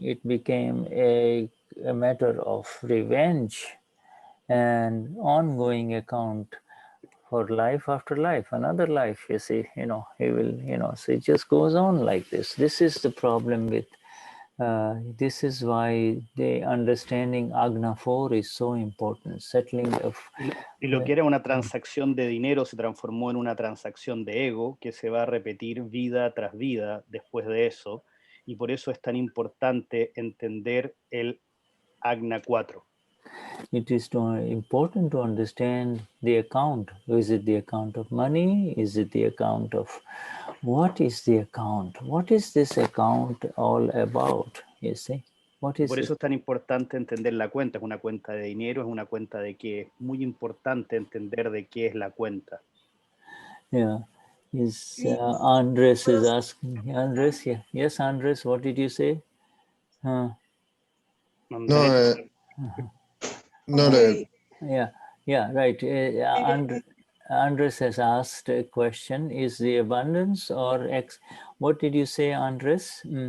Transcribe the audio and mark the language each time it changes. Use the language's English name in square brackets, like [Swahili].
[English] It became a matter of revenge and ongoing account for life after life, another life, you see, he will, so it just goes on like this. This is the problem with, this is why the understanding Agna 4 is so important, settling of... [Spanish] Y lo que era una transacción de dinero se transformó en una transacción de ego que se va a repetir vida tras vida después de eso, y por eso es tan importante entender el Agna 4. [English] It is important to understand the account. Is it the account of money? Is it the account of... What is the account? What is this account all about? You see? What is [Spanish] Por eso es tan importante entender la cuenta. Es una cuenta de dinero, es una cuenta de qué. Es muy importante entender de qué es la cuenta. [English] Yeah. Andres is asking. Andres, yeah. Yes, Andres, what did you say? Andrés. No, Okay. Yeah, right. Andres has asked a question: is the abundance or what did you say, Andres?